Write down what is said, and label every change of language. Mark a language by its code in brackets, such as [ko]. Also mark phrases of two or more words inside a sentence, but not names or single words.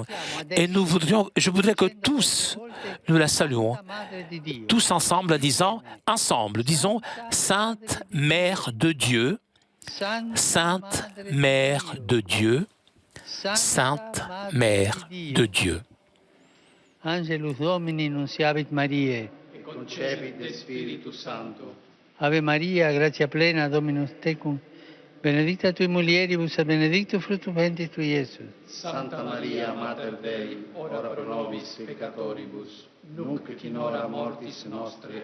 [fr] Et je voudrais que tous, nous la saluons, tous ensemble, disons, Sainte Mère de Dieu, Sainte Mère de Dieu, Sainte Mère de Dieu. [la] Angelus Domini nunciavit Mariae. Concepit de Spiritus Sancto. Ave Maria, gratia plena, Dominus tecum, benedicta tui mulieribus et benedictus fructus ventris tui, Iesus. Santa Maria, Mater Dei, ora pro nobis peccatoribus, nunc et in hora mortis nostre.